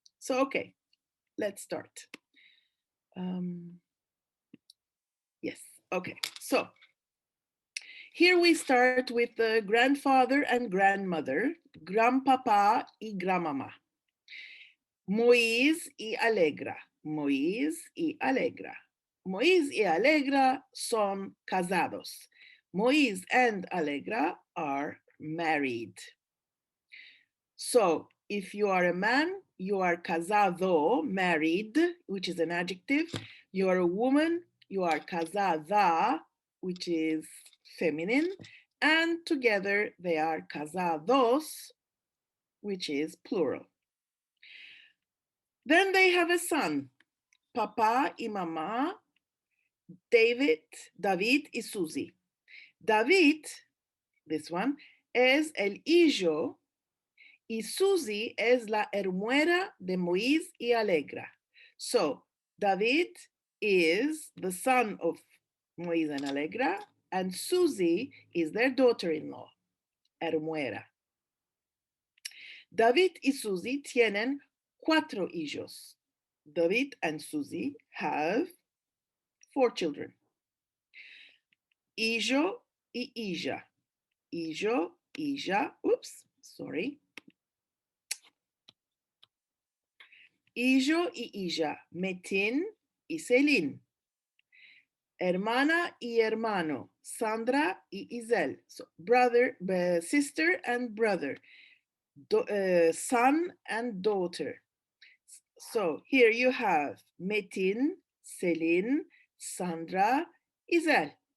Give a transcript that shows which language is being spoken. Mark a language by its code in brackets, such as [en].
[en] So, okay, let's start. Yes, okay. So here we start with the grandfather and grandmother, [lad] grandpapa y grandmama. Moïse y Alegra, Moïse y Alegra. Moïse y Alegra son casados. [en] Moïse and Alegra are married. So if you are a man, you are casado, married, which is an adjective. You are a woman, you are casada, which is feminine. And together they are casados, which is plural. Then they have a son, Papa y Mamá, David y Susie. [lad] David, [en] this one, [lad] es el hijo y Susie es la hermana de Moïse y Alegra. [en] So David is the son of Moïse and Alegra, and Susie is their daughter-in-law, hermana. [lad] David y Susie tienen 4 hijos. [en] David and Susie have 4 children. [lad] Hijo y hija. Hijo, hija, [en] oops, sorry. [lad] Hijo y hija, Metin y Celine. Hermana y hermano, Sandra y Isel. [en] So brother, sister and brother. Son and daughter. So here you have Metin, Celine, Sandra, Isel.